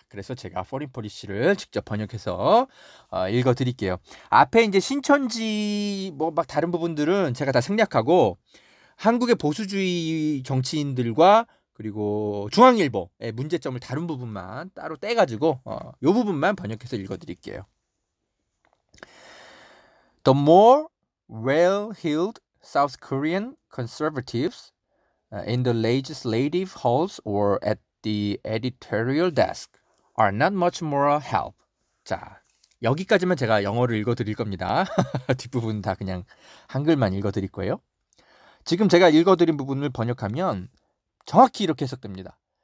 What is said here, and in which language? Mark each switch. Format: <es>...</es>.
<ko>그래서 제가 포린 폴리시를 직접 번역해서 읽어드릴게요. 앞에 이제 신천지 막 다른 부분들은 제가 다 생략하고 한국의 보수주의 정치인들과 그리고 중앙일보의 문제점을 다룬 부분만 따로 떼가지고 이 부분만 번역해서 읽어드릴게요.</ko> <en>The more well-heeled South Korean conservatives in the legislative halls or at the editorial desk are not much more help.</en> <ko>자, 여기까지만 제가 영어를 읽어드릴 겁니다. 뒷부분 다 그냥 한글만 읽어드릴 거예요. 지금 제가 읽어드린 부분을 번역하면 정확히 이렇게 해석됩니다.</ko>